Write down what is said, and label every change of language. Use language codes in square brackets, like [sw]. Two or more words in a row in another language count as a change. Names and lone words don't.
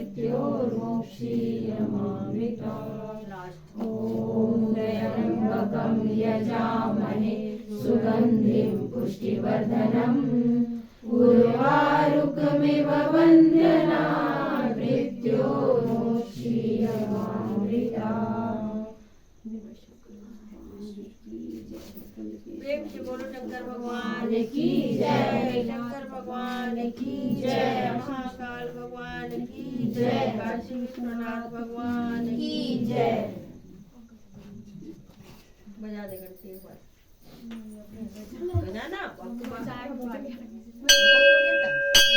[sa] मृत्योर्मोक्षीयमामृतात् ॐ त्र्यम्बकं यजामहे सुगन्धिं पुष्टिवर्धनम् उर्वारुकमिव बन्धनात् मृत्योर्मोक्षीयमामृतात्। [hi] प्रेम से बोलो शंकर भगवान की जय। शंकर भगवान की जय। महाकाल भगवान की जय। काशी विश्वनाथ भगवान की जय। बजा दे घंटी एक बार बजाना